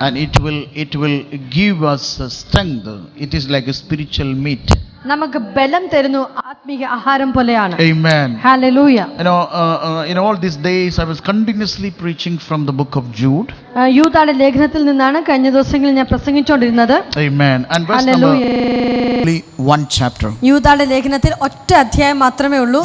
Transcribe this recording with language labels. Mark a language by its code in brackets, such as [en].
[en] And it will give us strength. It is like a spiritual meat. [ml] നമുക്ക് ബലം തരുന്നു, ആത്മീയ ആഹാരം പോലെയാണ്. [en] Amen. Hallelujah. In all these days I was continuously preaching from the book of Jude. [ml] യൂദായുടെ ലേഖനത്തിൽ നിന്നാണ് കഴിഞ്ഞ ദിവസങ്ങളിൽ ഞാൻ പ്രസംഗിച്ചുകൊണ്ടിരുന്നത്. Amen. [en] And verse number only one chapter. [ml] യൂദായുടെ ലേഖനത്തിൽ ഒറ്റ അധ്യായം മാത്രമേ ഉള്ളൂ.